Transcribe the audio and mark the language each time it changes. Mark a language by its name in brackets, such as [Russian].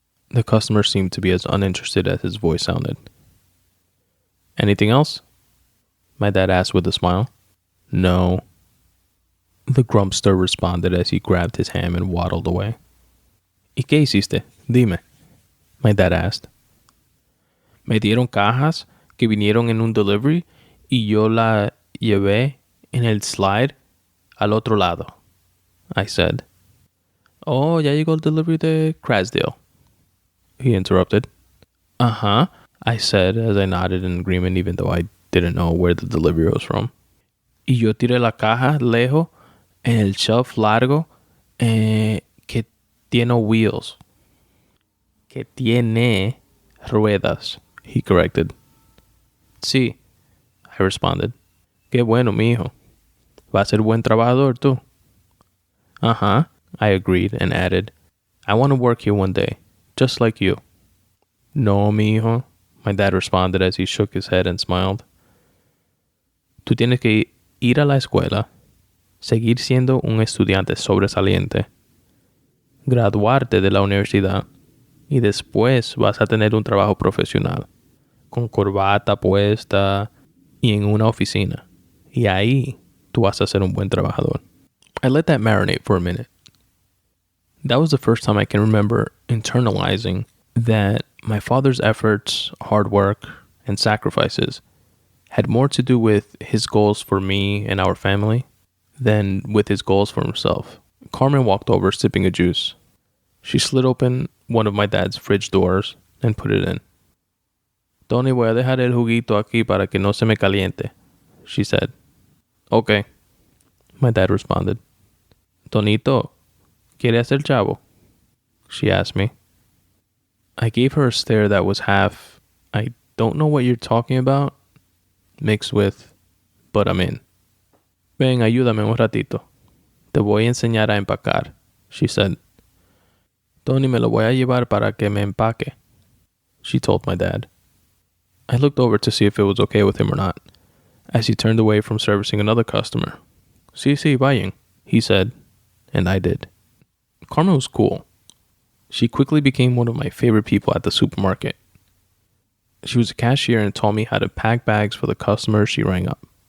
[English] The customer seemed to be as uninterested as his voice sounded. Anything else? My dad asked with a smile. No. The grumpster responded as he grabbed his ham and waddled away. [Spanish] ¿Y qué hiciste? Dime, [English] my dad asked. [Spanish] Me dieron cajas que vinieron en un delivery y yo la llevé en el slide al otro lado, [English] I said. [Spanish] Oh, ya llegó el delivery de Crasdale, [English] he interrupted. Uh-huh, I said as I nodded in agreement even though I didn't know where the delivery was from. [Spanish] Y yo tiré la caja lejos en el shelf largo que tiene wheels. Que tiene ruedas, [English] he corrected. [Spanish] Sí, [English] I responded. [Spanish] Qué bueno, mijo. Va a ser buen trabajador tú. [English] Uh-huh, I agreed and added, I want to work here one day, just like you. [Spanish] No, mijo, [English] my dad responded as he shook his head and smiled. [Spanish] Tú tienes que ir a la escuela, seguir siendo un estudiante sobresaliente, graduarte de la universidad Y después vas a tener un trabajo profesional, con corbata puesta y en una oficina. Y ahí tú vas a ser un buen trabajador. [English] I let that marinate for a minute. That was the first time I can remember internalizing that my father's efforts, hard work, and sacrifices had more to do with his goals for me and our family than with his goals for himself. Carmen walked over sipping a juice. She slid open one of my dad's fridge doors and put it in. [Spanish] Tony, voy a dejar el juguito aquí para que no se me caliente, [English] she said. Okay, my dad responded. Tonito, [Spanish] ¿quiere hacer chavo? [English] She asked me. I gave her a stare that was half, I don't know what you're talking about, mixed with, but I'm in. [Spanish] Ven, ayúdame un ratito. Te voy a enseñar a empacar, [English] she said. [Spanish] Tony, me lo voy a llevar para que me empaque, [English] she told my dad. I looked over to see if it was okay with him or not, as he turned away from servicing another customer. [Spanish] Sí, vayan, [English] he said, and I did. Carmen was cool. She quickly became one of my favorite people at the supermarket. She was a cashier and taught me how to pack bags for the customers she rang up.